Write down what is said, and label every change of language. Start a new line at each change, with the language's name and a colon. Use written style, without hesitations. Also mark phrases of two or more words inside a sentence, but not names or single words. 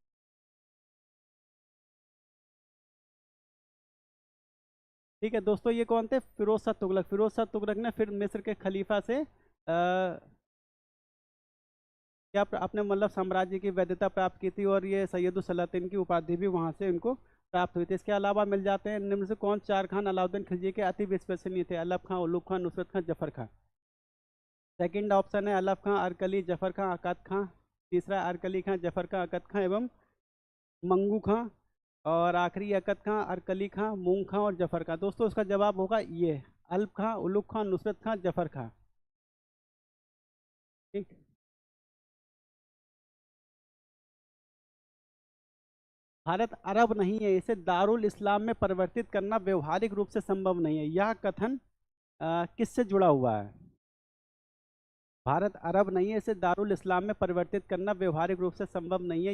Hindi: ठीक है दोस्तों, ये कौन थे? फिरोज शाह तुगलक। फिरोज शाह तुगलक ने फिर मिस्र के खलीफा से क्या अपने मतलब साम्राज्य की वैधता प्राप्त की थी, और ये सैयदुल सलातीन की उपाधि भी वहां से इनको प्राप्त हुई थी। इसके अलावा मिल जाते हैं, निम्न से कौन चार खान अलाउद्दीन खिलजी के अति विश्वसनीय थे? अलब खां, उलूग खां, नुसरत खां, जफर खां।
English: second option
Hindi: है अलब खां, अरकली, जफर खां, अकद खां। तीसरा अरकली खां, जफर खां, अकद खां एवं मंगू खां। और आखिरी अकद खां, अरकली खां, मूंग खां और जफर खां। दोस्तों उसका जवाब होगा ये, अलब खां, उलूग खां, नुसरत खां, जफर खां। ठीक, भारत अरब नहीं है, इसे दारुल इस्लाम में परिवर्तित करना व्यवहारिक रूप से संभव नहीं है। यह कथन किससे जुड़ा हुआ है? भारत अरब नहीं है, इसे दारुल इस्लाम में परिवर्तित करना व्यवहारिक रूप से संभव नहीं है।